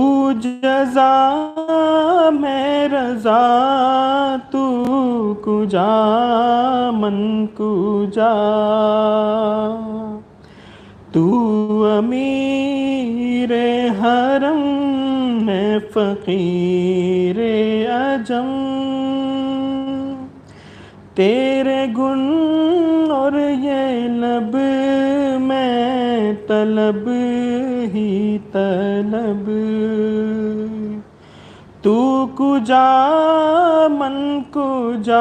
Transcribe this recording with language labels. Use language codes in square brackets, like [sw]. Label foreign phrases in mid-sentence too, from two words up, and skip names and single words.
[ur] جزا میں رضا [fa] تو کجا من کجا [ur] تو امیر حرم میں فقیر عجم تیرے گن اور یہ لب میں طلب ہی طلب [fa] تو کجا من کجا